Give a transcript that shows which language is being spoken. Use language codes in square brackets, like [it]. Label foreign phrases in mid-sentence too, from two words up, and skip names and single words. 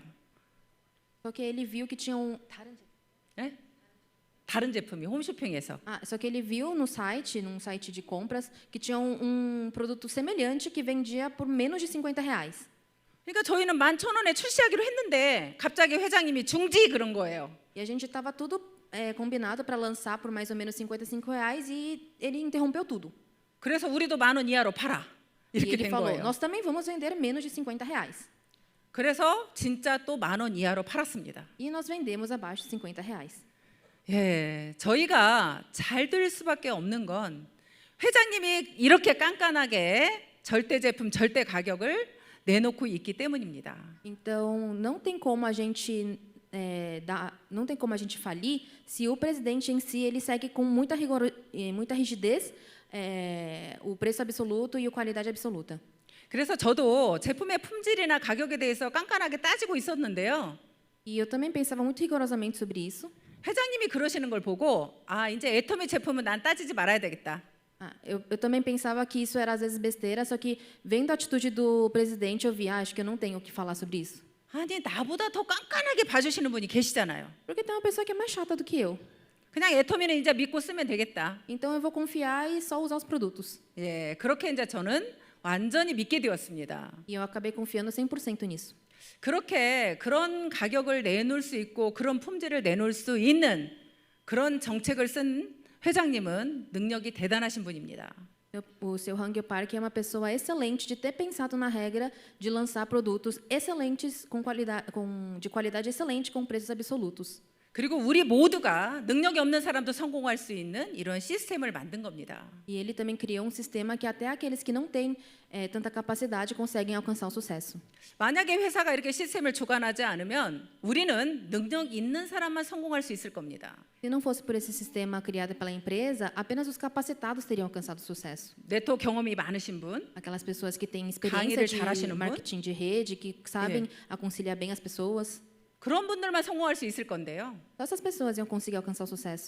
[pt] Só que ele viu que tinha [ko] 네? 다른 제품이 홈쇼핑에서. [pt] só que ele viu no site, num site de compras, que tinha um produto semelhante que vendia por menos de R$ 50. [ko] 그러니까 저희는 11,000원에 출시하기로 했는데 갑자기 회장님이 중지 그런 거예요. [pt] E a gente estava tudo combinado para lançar por mais ou menos R$ 55 e ele interrompeu tudo. [ko] 그래서 우리도 10,000원 이하로 팔아. [pt] E [ko] 이렇게 [pt] ele [ko] 된 [pt] falou: [ko] 거예요. [pt] "Nós também vamos vender menos de R$ 50." [ko] 그래서 진짜 또 10,000원 이하로 팔았습니다. [pt] E nós vendemos abaixo de R$ 50. [ko] 예, 저희가 잘 될 수밖에 없는 건 회장님이 이렇게 깐깐하게 절대 제품, 절대 가격을 내놓고 있기 때문입니다. [pt] Então, não tem como a gente não tem como a gente falir se o presidente em si ele segue com muita rigidez o preço absoluto e a qualidade absoluta. [ko] 그래서 저도 제품의 품질이나 가격에 대해서 깐깐하게 따지고 있었는데요. [pt] E eu também pensava muito rigorosamente sobre isso. [ko] 회장님이 그러시는 걸 보고 아 이제 애터미 제품은 난 따지지 말아야 되겠다. [pt] Eu também pensava que isso era às vezes besteira, só que vendo a atitude do presidente, eu vi, acho que eu não tenho o que falar sobre isso. [ko] 아니 나보다 더 깐깐하게 봐주시는 분이 계시잖아요. [pt] Porque tem uma pessoa que é mais chata do que eu. [ko] 그냥 애터미는 이제 믿고 쓰면 되겠다. [pt] Então eu vou confiar e só usar os produtos. [ko] 예, 그렇게 이제 저는 완전히 믿게 되었습니다. [pt] E eu acabei confiando 100% nisso. [ko] 그렇게 그런 가격을 내놓을 수 있고 그런 품질을 내놓을 수 있는 그런 정책을 쓴 회장님은 능력이 대단하신 분입니다. [pt] O seu Hangyo Park é uma pessoa excelente de ter pensado na regra de lançar produtos excelentes de qualidade excelente com preços absolutos. [ko] 그리고 우리 모두가 능력이 없는 사람도 성공할 수 있는 이런 시스템을 만든 겁니다. [pt] E ele também criou um sistema que até aqueles que não têm tanta capacidade conseguem alcançar o sucesso. [ko] 만약에 회사가 이렇게 시스템을 조간하지 않으면 우리는 능력 있는 사람만 성공할 수 있을 겁니다. [pt] Se não fosse por esse sistema criado pela empresa, apenas os capacitados teriam alcançado sucesso. [ko] 네트워크 경험이 많으신 분, [pt] Aquelas pessoas que têm [ko] 강의를 [pt] experiência [ko] 잘하시는 [pt] de [ko] 분? [pt] marketing de rede, que sabem conciliar bem as pessoas. [ko] 그런 분들만 성공할 수 있을 건데요. [pt] Só essas pessoas iam conseguir alcançar o sucesso.